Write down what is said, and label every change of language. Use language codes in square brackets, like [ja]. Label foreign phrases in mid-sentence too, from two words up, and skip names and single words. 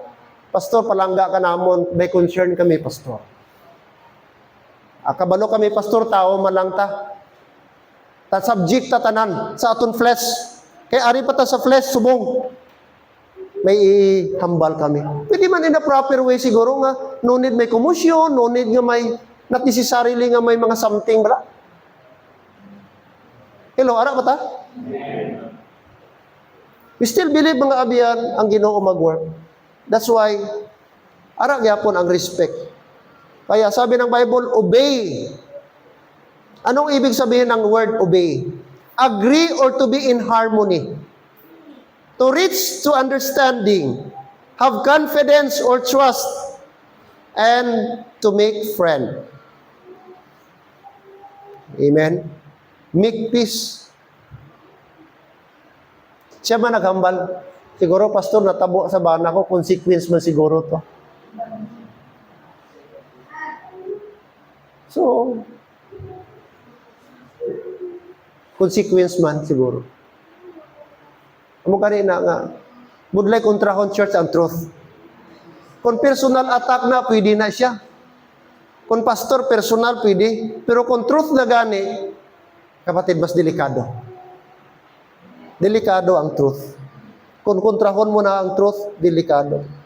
[hil] Pastor, palangga ka namon, may concern kami, Pastor. Kabalo kami, Pastor, tao man lang ta. Subject ta tanan sa aton flesh. Kaya ari pa ta sa flesh, subong. May ihambal kami. Pwede man [en] in a proper way [hil] siguro nga, [en] no need [hil] may commotion, [en] no need [hil] nga may, [en] not necessarily [hil] nga may mga something, bala. Hello, ara ba ta? [en] We still believe [hil] mga abiyan ang Ginoo mag-work. [en] That's why, [hil] ara gyapon ang respect. [tl] Kaya sabi ng Bible, obey. Anong ibig sabihin ng word obey? [en] Agree or to be in harmony. To reach to understanding. Have confidence or trust. and to make friend. Amen? Make peace. [hil] Siya man naghambal. Siguro, pastor, natabo sa bana ko, consequence man siguro to. So, consequence man siguro. Amo kanina nga, budlay kontrahon church ang truth. Kung personal attack na, pwede na siya. Kung pastor, personal, pwede. Pero kung truth na gani, kapatid, mas delikado. Delikado ang truth. Kung kontrahon mo na ang truth, delikado.